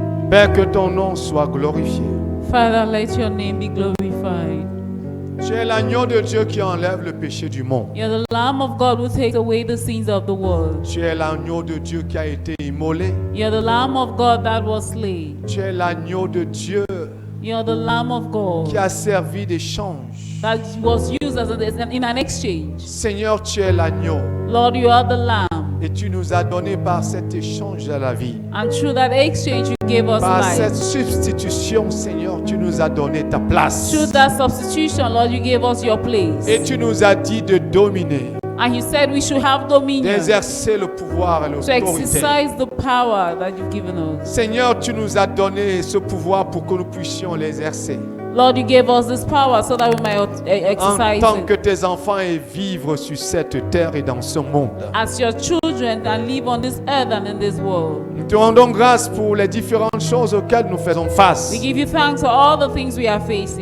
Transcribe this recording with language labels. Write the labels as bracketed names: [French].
[French] Père, que ton nom soit glorifié. [English] Father, let your name be glorified. [French] Tu es l'agneau de Dieu qui enlève le péché du monde. [English] You're the Lamb of God who takes away the sins of the world. [French] Tu es l'agneau de Dieu qui a été immolé. [English] You're the Lamb of God that was slain. [French] Tu es l'agneau de Dieu [English] You're the Lamb of God [French] qui a servi d'échange. [English] that was used in an exchange. [French] Seigneur, tu es l'agneau [English] Lord, you are the Lamb. [French] et tu nous as donné par cet échange de la vie. [English] And through that exchange, you gave us [French] Par cette [English] life. [French] substitution, Seigneur, tu nous as donné ta place. [English] Through that substitution, Lord, you gave us your place. [French] Et tu nous as dit de dominer, [English] And you said we should have dominion [French] d'exercer le pouvoir et [English] to [French] l'autorité. [English] exercise the power that you've given us. [French] Seigneur, tu nous as donné ce pouvoir pour que nous puissions l'exercer. [English] Lord, you gave us this power so that we might [French] En [English] exercise [French] tant [English] it [French] que tes enfants et vivre sur cette terre et dans ce monde. [English] as your children and live on this earth and in this world. [French] Nous te rendons grâce pour les différentes choses auxquelles nous faisons face. [English] We give you thanks for all the things we are facing.